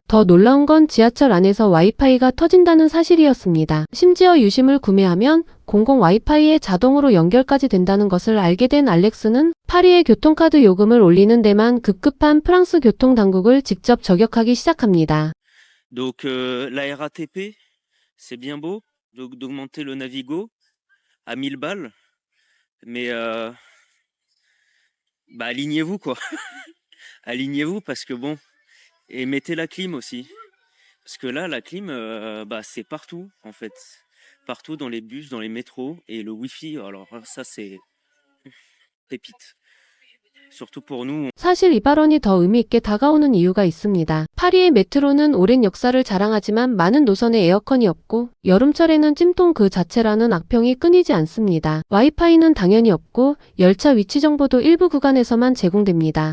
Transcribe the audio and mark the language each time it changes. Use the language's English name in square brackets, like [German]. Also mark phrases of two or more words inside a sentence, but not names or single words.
[Korean] 더 놀라운 건 지하철 안에서 와이파이가 터진다는 사실이었습니다. 심지어 유심을 구매하면 공공 와이파이에 자동으로 연결까지 된다는 것을 알게 된 알렉스는 파리의 교통카드 요금을 올리는 데만 급급한 프랑스 교통당국을 직접 저격하기 시작합니다. [French] Donc la RATP, c'est bien beau d'augmenter le Navigo à 1000 balles, mais bah alignez-vous quoi. Alignez-vous parce que bon, et mettez la clim aussi. Parce que là, la clim, bah c'est partout en fait. Partout dans les bus, dans les métros, et le Wi-Fi, alors ça c'est pépite. Surtout pour nous. [Korean] 사실 이 발언이 더 의미 있게 다가오는 이유가 있습니다. 파리의 메트로는 오랜 역사를 자랑하지만 많은 노선에 에어컨이 없고 여름철에는 찜통 그 자체라는 악평이 끊이지 않습니다. 와이파이는 당연히 없고 열차 위치 정보도 일부 구간에서만 제공됩니다.